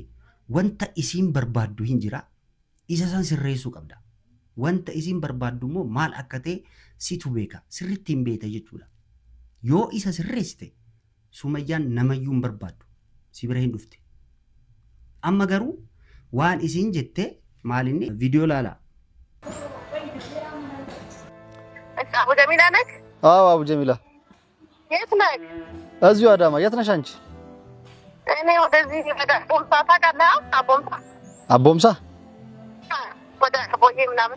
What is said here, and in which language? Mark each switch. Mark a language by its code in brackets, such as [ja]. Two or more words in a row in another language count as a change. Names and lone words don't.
[om] Wanta isiin barbaaddu hin jira. Isa san sirreessuu qabda. Wanta isiin barbaaddu immoo maal akka ta'e situ beeka. Sirriitti hin beekta jechuudha. Yoo isa sirreessite Sumayyaan namayyuu hin barbaaddu. Si bira hin dhufte. Amma garuu waan isiin jette maalinni viidiyoo laala. [am] አቡ ጀሚላ ነህ? አዎ አቡ ጀሚላ። የት ነህ? እዚሁ አዳማ። የት ነሽ አንቺ? እኔ ወደዚህ ወደ ቦምሳ ታውቃለህ? አቦምሳ አቦምሳ? ወደ አርቦዬ ምናምን።